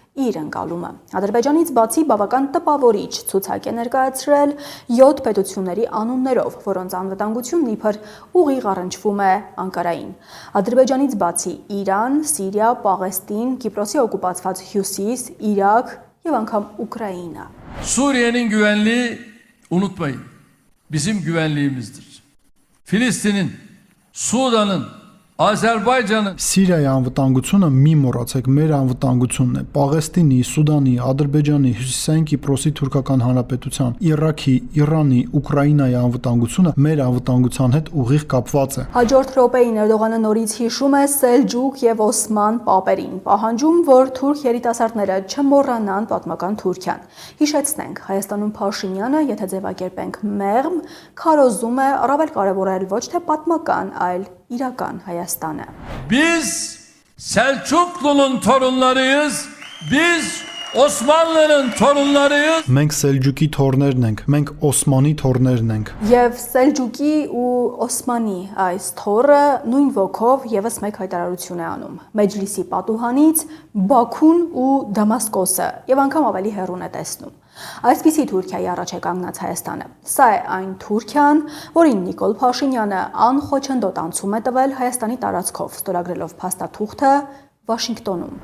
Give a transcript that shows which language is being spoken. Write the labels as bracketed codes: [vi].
[hy] իր ընկալումը։ Ադրբեջանից բացի բավական տպավորիչ ցուցակ է ներկայացրել 7 պետությունների անուններով, որոնց անվտանգությունն իբր ուղիղ առնչվում է Անկարային։ Ադրբեջանից բացի Իրան, Սիրիա, Պաղեստին, Կիպրոսի օկուպացված Հյուսիս, Իրաք եւ անգամ Ուկրաինա։ [tr] Suriye'nin güvenliği unutmayın. Bizim güvenliğimizdir. Filistin'in, Sudan'ın, Azerbaycan'ın [hy] Սիրիայի անվտանգությունը մի մոռացեք, մեր անվտանգությունն է։ Պաղեստինի, Սուդանի, Ադրբեջանի, Հյուսիսային Կիպրոսի թուրքական հանրապետության, Իրաքի, Իրանի, Ուկրաինայի անվտանգությունը մեր անվտանգության հետ ուղիղ կապված է։ Հաջորդ րոպեին Էրդողանը նորից հիշում է Սելջուկ եւ Օսման պապերին, պահանջում, որ թուրք երիտասարդները չմոռանան պատմական Թուրքիան։ Հիշեցնենք, Հայաստանում Փաշինյանը, եթե ձևակերպենք մեղմ, քարոզում է առավել կարևորել ոչ թե պատմական, այլ իրական Հայաստանը։ [tr] biz Selçuklu'nun torunlarıyız. Biz Osmanlı'nın torunlarıyız. [hy] Մենք Սելջուկի թորներն ենք, մենք Օսմանի թորներն ենք։ Եվ Սելջուկի ու Օսմանի այս թորը նույն ոգով եւս մեկ հայտարարություն է անում։ Մեջլիսի պատուհանից Բաքուն ու Դամասկոսը եւ անգամ ավելի հեռուն է տեսնում։ Այսպիսի Թուրքիայի առաջ է կանգնած Հայաստանը։ Սա է այն Թուրքիան, որին Նիկոլ Փաշինյանը անխոչնդոտ անցում է տվել Հայաստանի տարածքով, ստորագրելով փաստաթուղթը Վաշինգտոնում։